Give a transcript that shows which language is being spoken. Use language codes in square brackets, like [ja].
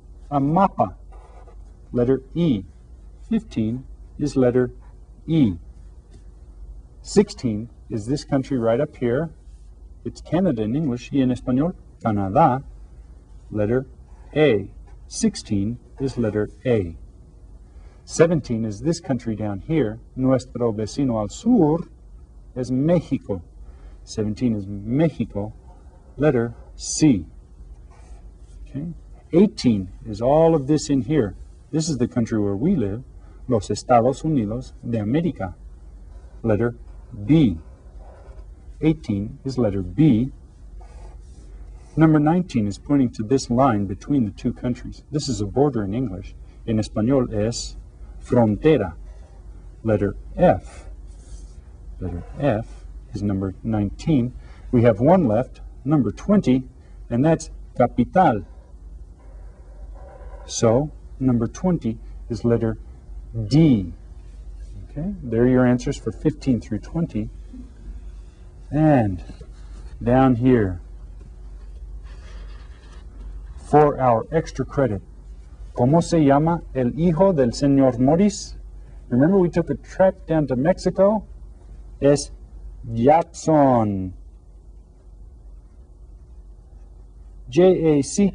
[en] A mapa, letter E. 15 is letter E. 16 is this country right up here. It's Canada in English, [es] y en español, Canadá, [en] letter A. 16 is letter A. 17 is this country down here. [es] Nuestro vecino al sur es México. [en] 17 is Mexico, letter C. Okay. 18 is all of this in here. This is the country where we live, Los Estados Unidos de América, letter B. 18 is letter B. Number 19 is pointing to this line between the two countries. This is a border in English. [es] En español es frontera, [en] letter F. Letter F is number 19. We have one left, number 20, and that's capital. So, number 20 is letter D. Okay, there are your answers for 15 through 20. And down here, for our extra credit, [es] ¿Cómo se llama el hijo del señor Morris? [en] Remember we took a trek down to Mexico? [es] Es Jackson. [en] Jackson.